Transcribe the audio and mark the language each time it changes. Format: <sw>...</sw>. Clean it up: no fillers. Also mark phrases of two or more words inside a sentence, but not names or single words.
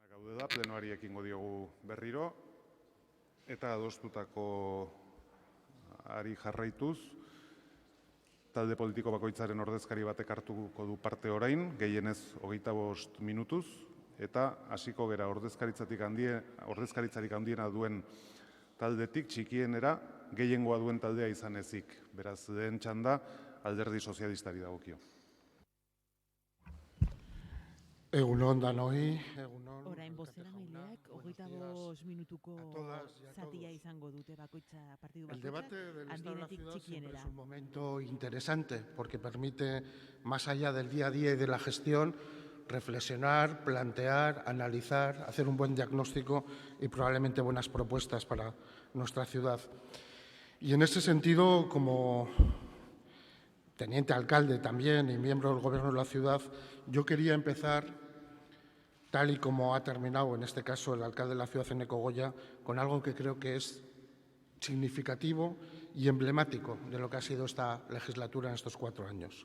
<eu>da, plenoari ekingo diogu berriro, eta adostutako ari jarraituz, talde politiko bakoitzaren ordezkari batek hartuko du parte orain, gehienez 25 minutuz, eta hasiko gera ordezkaritzarik handiena duen taldetik txikienera gehiengoa duen taldea izan ezik. Beraz, lehen txanda Alderdi Sozialistari dagokio. Egunon danoi, egunon. Orain bozeramaileak 25 minutuko zatia izango dute bakoitza partidu bakoitza.</eu> <es>El debate del Estado de la ciudad siempre es un momento interesante porque permite, más allá del día a día y de la gestión, reflexionar, plantear, analizar, hacer un buen diagnóstico y probablemente buenas propuestas para nuestra ciudad. Y en ese sentido, como teniente alcalde también y miembro del Gobierno de la ciudad, yo quería empezar, tal y como ha terminado en este caso el alcalde de la ciudad, Eneko Goya, con algo que creo que es significativo y emblemático de lo que ha sido esta legislatura en estos 4 años.</es>